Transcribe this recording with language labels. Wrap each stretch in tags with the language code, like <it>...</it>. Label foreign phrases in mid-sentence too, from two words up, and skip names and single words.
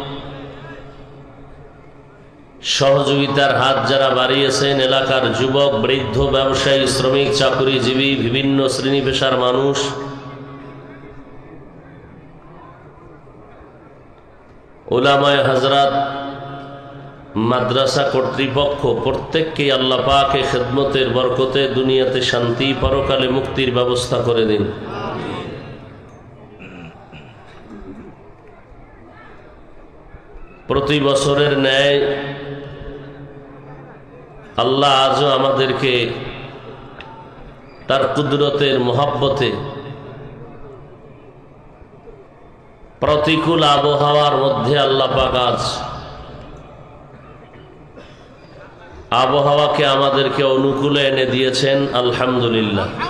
<bn>সহযোগিতার হাত যারা বাড়িয়েছেন, এলাকার যুবক বৃদ্ধ ব্যবসায়ী শ্রমিক চাকরিজীবী বিভিন্ন শ্রেণী পেশার মানুষ, উলামায়ে হজরত মাদ্রাসা কর্তৃপক্ষ প্রত্যেককে আল্লাহ পাক খিদমতের বরকতে দুনিয়াতে শান্তি পরকালে মুক্তির ব্যবস্থা করে দিন। প্রতি বছরের ন্যায় আল্লাহ আজও আমাদেরকে তার কুদরতের মোহাব্বতে প্রতিকূল আবহাওয়ার মধ্য আল্লাহ পাক আজ আবহাওয়াকে আমাদেরকে অনুকূলে এনে दिएছেন আলহামদুলিল্লাহ।</bn>